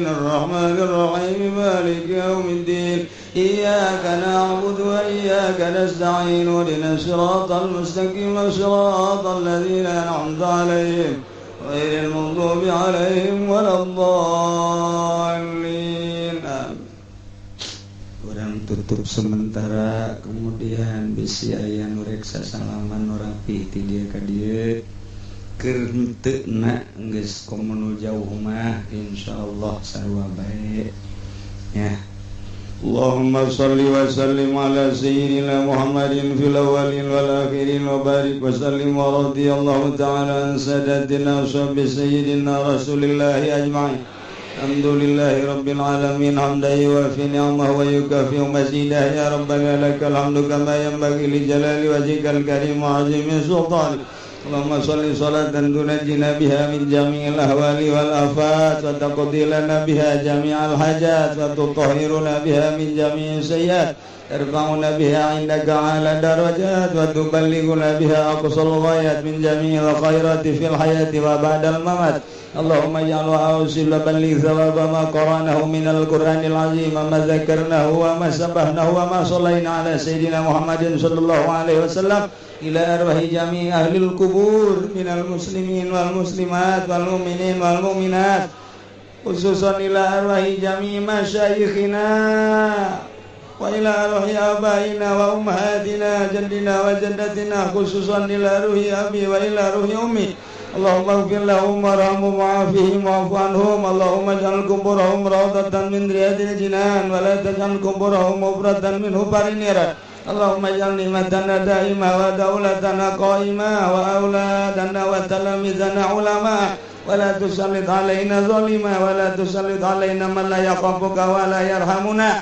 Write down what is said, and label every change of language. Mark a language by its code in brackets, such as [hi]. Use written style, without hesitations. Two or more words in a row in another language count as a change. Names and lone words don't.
[ar] الرحمن الرحيم. مالك يوم الدين. إياك نعبد وإياك نستعين. اهدنا الصراط المستقيم. صراط الذين أنعمت عليهم غير المغضوب عليهم ولا الضالين. [id] Orang tutup sementara, [su] kemudian bisi aya nu reksa salaman nu rapih ti dieu ka dieu. Keur henteu na geus komo jauh mah insyaallah sarua bae ya. [ar] اللهم صل وسلم على سيدنا محمد في الأولين والآخرين وبارك وسلم ورضي الله تعالى عن سادتنا صحب سيدنا رسول الله أجمعين. الحمد لله رب العالمين حمدا يوافي نعمه ويكافئ مزيده يا ربنا لك الحمد كما ينبغي لجلال وجهك الكريم وعظيم سلطانك. اللهم صل صلاة تنجينا بها من جميع الأهوال والآفات وتقضي لنا بها جميع الحاجات وتطهرنا بها من جميع السيئات ترفعنا بها عندك على درجات وتبلغنا بها أقصى الغايات من جميع الخيرات في الحياة وبعد الممات. اللهم اجعله وصلا لثواب ما قرأناه من القرآن العظيم وما ذكرناه وما سبحناه وما صلينا على سيدنا محمد صلى الله عليه وسلم إلى أرواح جميع أهل القبور من المسلمين والمسلمات والمؤمنين والمؤمنات خصوصا إلى أرواح جميع مشايخنا وإلى أرواح آبائنا وأمهاتنا جدنا وجداتنا خصوصا إلى روح أبي وإلى روح أمي. اللهم اغفر لهم وارحمهم وعافهم واعف عنهم. اللهم اجعل قبورهم روضة من رياض الجنان ولا تجعل قبورهم مفرطة من حبار النيران. اللهم اجعل نعمتنا دائمة ودولتنا قائمة وأولادنا وتلامذتنا علماء ولا تسلط علينا ظالما ولا تسلط علينا من لا يخافك ولا يرحمنا.